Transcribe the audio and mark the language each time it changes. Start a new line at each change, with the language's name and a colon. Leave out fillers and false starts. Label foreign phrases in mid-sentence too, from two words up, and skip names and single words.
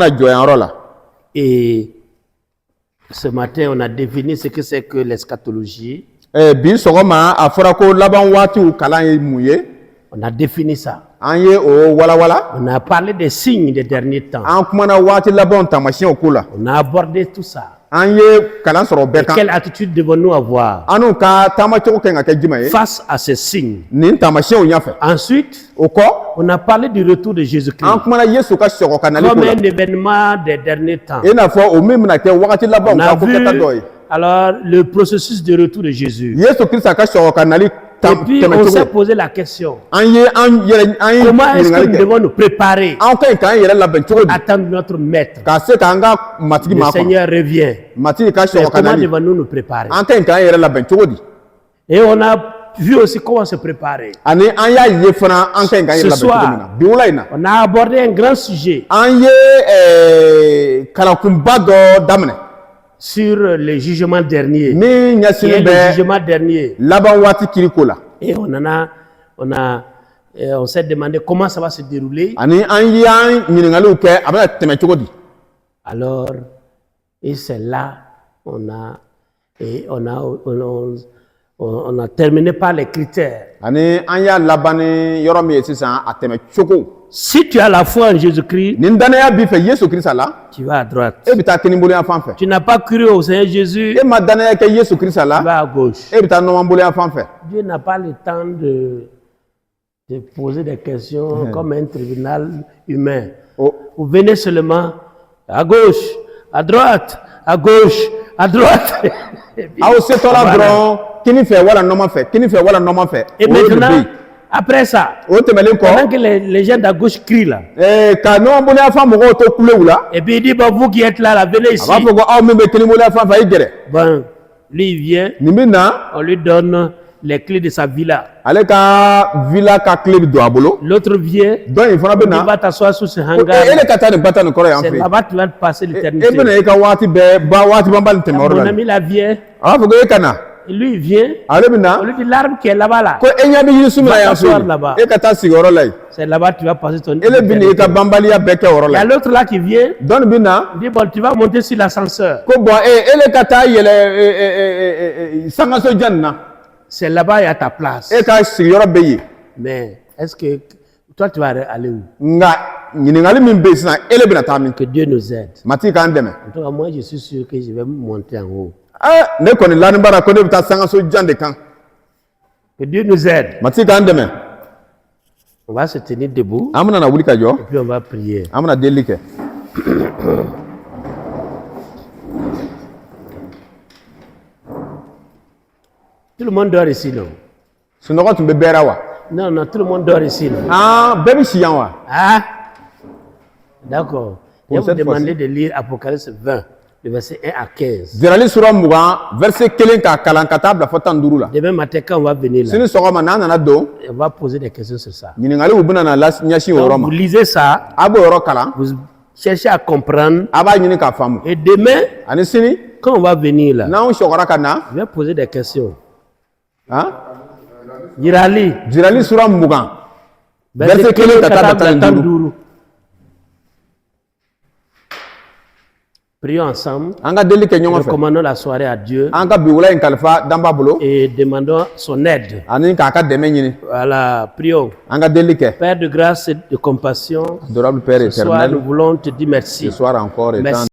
French: Et ce matin, on a défini ce que c'est que l'eschatologie. On a défini ça. On a parlé des signes des derniers temps. On a abordé tout ça.
Bambara: an ye kalan sɔrɔ bɛɛ kan
French: Quelle attitude devons-nous avoir
Bambara: an n'u ka taamacogo kan ka kɛ jumɛn ye
French: face à ces signes?
Bambara: nin taamasiyɛnw ɲɛfɛ
French: Ensuite,
Bambara: o kɔ
French: on a parlé du retour de Jésus-Christ
Bambara: an kumana Yesu ka sɔgɔ ka nali ko
French: comme la un événement des derniers temps.
Bambara: i n'a fɔ o min bɛna kɛ wagati labanw
French: On a
Bambara: ka ko kɛta dɔ
French: vu
Bambara: ye
French: alors le processus de retour de Jésus.
Bambara: Yesu Kirista ka sɔgɔ ka nali
French: Et puis on s'est
Bambara: tɛmɛcogo
French: posé la question,
Bambara: an ye
French: comment est-ce que
Bambara: ɲininkali
French: nous
Bambara: kɛ
French: devons nous préparer
Bambara: an ka ɲi k'an yɛrɛ labɛn cogo di
French: à attendre notre maître?
Bambara: ka se k'an ka matigi
French: Le
Bambara: maa kɔnɔ
French: Seigneur revient.
Bambara: matigi ka
French: Mais
Bambara: sɔgɔ ka
French: comment
Bambara: nali
French: devons-nous nous préparer?
Bambara: an ka ɲi k'an yɛrɛ labɛn cogo di
French: Et on a vu aussi comment se préparer.
Bambara: ani an y'a ye fana an ka ɲi k'an yɛrɛ
French: Ce
Bambara: labɛn cogo
French: soir.
Bambara: min na bi wula in na
French: On a abordé un grand sujet
Bambara: an ye kalankunba dɔ daminɛ
French: sur le jugement dernier,
Bambara: min
French: qui est
Bambara: ɲɛsinnen
French: le
Bambara: bɛ
French: jugement dernier.
Bambara: laban waati kiriko la
French: Et on s'est demandé comment ça va se dérouler.
Bambara: ani an y'an ɲininkaliw kɛ a bɛna tɛmɛ cogo di
French: Alors, et c'est là on a terminé par les critères.
Bambara: ani an y'a laban ni yɔrɔ min ye sisan a tɛmɛ cogo
French: Si tu as la foi en Jésus-Christ,
Bambara: nin danaya b'i fɛ Yesu Kirista la
French: tu vas à droite.
Bambara: e bɛ taa kiniboloyan fan fɛ
French: Tu n'as pas cru au Seigneur Jésus,
Bambara: e ma danaya kɛ Yesu Kirista
French: tu
Bambara: la
French: vas à gauche.
Bambara: e bɛ taa nɔnɔboloyan fan fɛ
French: Dieu n'a pas le temps de poser des questions comme un tribunal humain.
Bambara: o
French: Vous venez seulement à gauche, à droite, à gauche, à droite. Et puis,
Bambara: aw setɔla
French: voilà.
Bambara: dɔrɔn kini fɛ wala nɔman fɛ kini fɛ wala nɔman fɛ
French: Et
Bambara: o de bɛ
French: maintenant,
Bambara: yen
French: après ça,
Bambara: o tɛmɛlen
French: pendant
Bambara: kɔ
French: que les gens d'à gauche crient là,
Bambara: ka nɔnɔboloyan fan mɔgɔw to kulew la
French: et puis il dit, bon, vous qui êtes là, venez
Bambara: a
French: ici.
Bambara: b'a fɔ ko aw min bɛ kiniboloyan fan fɛ a ye gɛrɛ
French: Bon, lui, il vient,
Bambara: nin bɛ na
French: on lui donne les clés de sa villa.
Bambara: ale ka villa ka tile bɛ don a bolo
French: L'autre vient,
Bambara: dɔn in fana bɛ
French: il
Bambara: na
French: va t'asseoir sous ce
Bambara: ko
French: hangar.
Bambara: e de ka taa nin ba ta nin kɔrɔ yan
French: C'est
Bambara: fɛ yen
French: là-bas que tu vas passer
Bambara: e
French: l'éternité.
Bambara: bɛna e ka waati bɛɛ ba waati banbali tɛmɛ yɔrɔ
French: Mon
Bambara: la
French: ami là vient,
Bambara: a b'a fɔ ko e ka na
French: et lui il vient,
Bambara: ale bɛ na
French: on lui dit l'arbre qui est là-bas là,
Bambara: ko e ɲɛ bɛ yirisun min na yan fɛ
French: t'asseoir là-bas.
Bambara: yen e ka taa sigi yɔrɔ la yen
French: c'est là-bas que tu vas passer ton
Bambara: ele bɛ na i ka
French: éternité.
Bambara: banbaliya bɛɛ kɛ yɔrɔ
French: Il y
Bambara: la
French: a
Bambara: yen
French: l'autre là qui vient,
Bambara: dɔnni bɛ na
French: il dit bon, tu vas monter sur l'ascenseur.
Bambara: ko bɔn ele ka taa yɛlɛ sangaso jan nin na
French: C'est là-bas il y a ta place.
Bambara: e ka sigiyɔrɔ bɛ yen
French: Mais est-ce que toi tu vas aller où?
Bambara: nka ɲininkali min bɛ yen sisan ele bɛna taa min
French: Que Dieu nous aide.
Bambara: matigi k'an dɛmɛ
French: En tout cas, moi je suis sûr que je vais monter en haut.
Bambara: ne kɔni lani bara ko ne bɛ taa sangaso jan de kan
French: Que Dieu nous aide.
Bambara: matigi k'an dɛmɛ
French: On va se tenir debout
Bambara: an bɛna na wuli ka jɔ
French: et puis on va prier.
Bambara: an bɛna delili kɛ
French: Tout le monde dort ici, non?
Bambara: sunɔgɔ tun bɛ bɛɛ la wa
French: Non, non, tout le monde dort ici, non?
Bambara: bɛɛ bɛ si yan wa
French: Ah? D'accord. Je vais vous cette demander de lire Apocalypse 20, le verset 1 à 15.
Bambara: zirali sura mugan verset 1 k'a kalan ka taa bila fɔ 15 la
French: Demain matin, quand on va venir là,
Bambara: sini sɔgɔma n'an nana don
French: on va poser des questions sur ça.
Bambara: ɲininkaliw bɛna na ɲɛsin o yɔrɔ
French: Donc,
Bambara: ma
French: vous lisez ça,
Bambara: a b'o yɔrɔ kalan
French: vous cherchez à comprendre.
Bambara: a b'a ɲini k'a faamu
French: Et demain,
Bambara: ani sini
French: quand on va venir là,
Bambara: n'anw sɔgɔra ka na
French: je vais poser des questions. han
Bambara: Yirali, zirali sura mugan
French: verset
Bambara: verset 1 ka taa bila 15
French: 15. Prions ensemble.
Bambara: an ka deli kɛ ɲɔgɔn fɛ
French: Recommandons la soirée à Dieu
Bambara: an ka bi wula in kalifa danba bolo
French: et demandons son aide.
Bambara: ani k'a ka dɛmɛ ɲini
French: Voilà, prions.
Bambara: an ka deli kɛ
French: Père de grâce et de compassion, adorable père ce soir nous éternel voulons te dire merci. ce soir encore étant Merci.